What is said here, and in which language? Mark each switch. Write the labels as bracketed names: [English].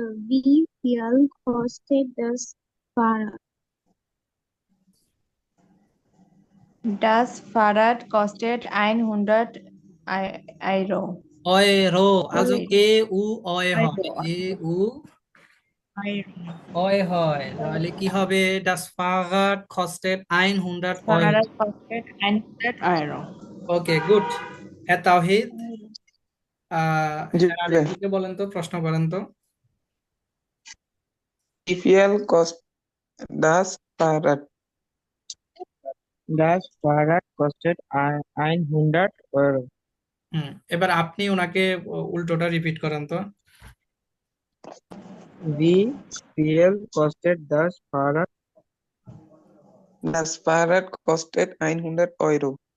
[German] wie viel kostet das Fahrrad Das Fahrrad kostet 100 Euro. Euro, also Euro. [Bangla] EU OE হয়, EU OE হয়, তাহলে কি হবে? [German] das Fahrrad kostet 100 euro। Fahrrad kostet 100 Euro. [Bangla] ওকে, good. হ্যাঁ তাওহিদ, জি হ্যাঁ ভাই। আলিফকে বলেন তো, প্রশ্ন করেন তো। [German] BPL cost das Fahrrad. Das Fahrrad kostet 100 Euro. [Bangla] এবার আপনি ওনাকে উল্টোটা রিপিট করেন তো। [German] Wie viel kostet das Fahrrad? Das Fahrrad kostet 100 Euro.